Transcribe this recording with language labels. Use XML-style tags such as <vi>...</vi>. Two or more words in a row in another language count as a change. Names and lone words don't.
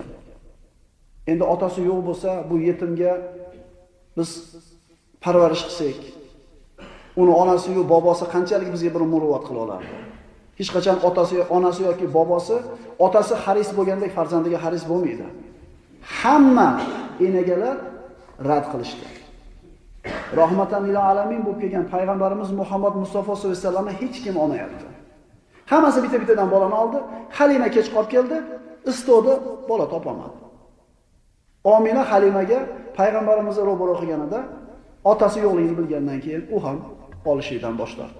<uz>Endi otasi yo'q bo'lsa, bu yetimga biz parvarish qilsak, uni onasi yo'q, bobosi qanchalik bizga bir muruvvat qila olardi? Hech qachon otasi, onasi yoki bobosi, otasi haris bo'lgandek farzandiga haris bo'lmaydi. Hamma enagalar rad qilishdi.</uz> <ar>رحمة للعالمين</ar> <uz>bo'lib kelgan payg'ambarimiz Muhammad Mustafa sollallohu alayhi vasallamni hech kim olmayapti. Hammasi bitta-bittadan bolani oldi. Halima kech qolib keldi, istodi, bola topolmadi. Omina Halimaga payg'ambarimizni ro'baro qilganida otasi yo'qligini bilgandan keyin u ham olishdan boshladi.</uz>